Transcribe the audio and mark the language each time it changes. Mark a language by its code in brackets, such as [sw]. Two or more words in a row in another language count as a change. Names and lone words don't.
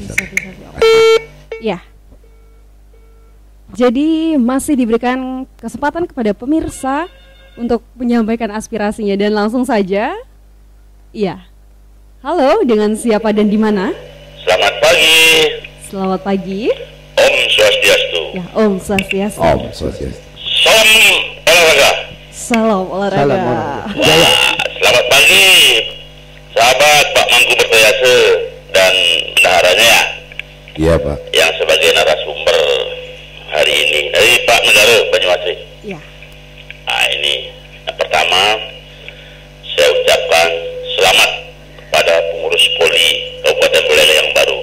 [id] Ya. Jadi masih diberikan kesempatan kepada pemirsa untuk menyampaikan aspirasinya dan langsung saja. Iya. Halo, dengan siapa dan di mana? Selamat pagi. Selamat pagi. Om Swastiastu. Ya, Om Swastiastu. Om Swastiastu. Salam olahraga. Salam olahraga. Wah, selamat pagi, sahabat Pak Mangku Bertayase dan bendaharanya ya. Iya, Pak. Yang sebagai narasumber hari ini dari Pak Negara Banyuwangi. Ya. Nah, ini yang pertama saya ucapkan selamat kepada pengurus Poli Kabupaten Buleleng yang baru.